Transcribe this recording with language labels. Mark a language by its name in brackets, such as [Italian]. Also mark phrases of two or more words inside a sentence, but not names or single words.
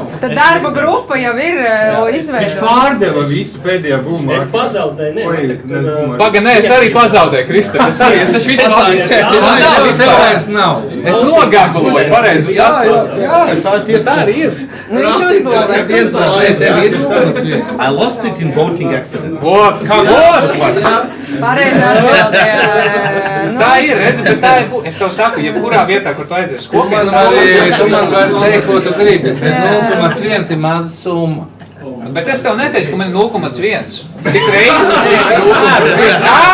[Latvian] Tad darba grupa jau ir izveidota. Viņš pārdeva visu pēdējā gumā. Es pazaudēju, Paga, nē, es arī pazaudēju, Kristap. Es taču vispār nav. Es nogambuloju, pareizi saprotu. Jā, tā arī ir. Viņš uzbūvēs. [English] I lost it in voting accident. What? Come on! [Latvian] Pareizi atbildē. Tā ir, redzi, bet tā ir. Es tev saku, jebkurā vietā, kur tu aizies kopienu, Tu man vari teikt, ko tu gribi, bet 0,1 ir maza summa. Bet es tev neteicu, ka man ir 0,1. Cik reizes es 0,1?